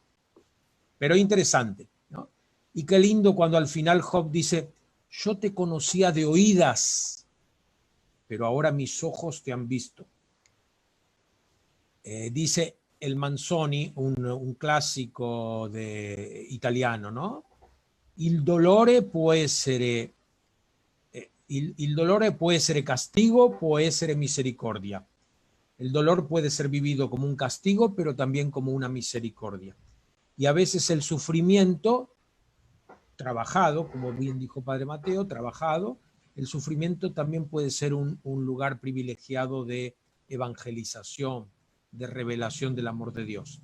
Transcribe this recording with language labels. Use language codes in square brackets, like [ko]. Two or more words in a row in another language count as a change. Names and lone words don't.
[es] Pero interesante, ¿no? Y qué lindo cuando al final Job dice, yo te conocía de oídas, pero ahora mis ojos te han visto. Dice el Manzoni, un clásico italiano, ¿no? [it] Il dolore può essere castigo, può essere misericordia. [es] El dolor puede ser vivido como un castigo, pero también como una misericordia. Y a veces el sufrimiento trabajado, como bien dijo Padre Mateo, trabajado, el sufrimiento también puede ser un lugar privilegiado de evangelización, de revelación del amor de Dios.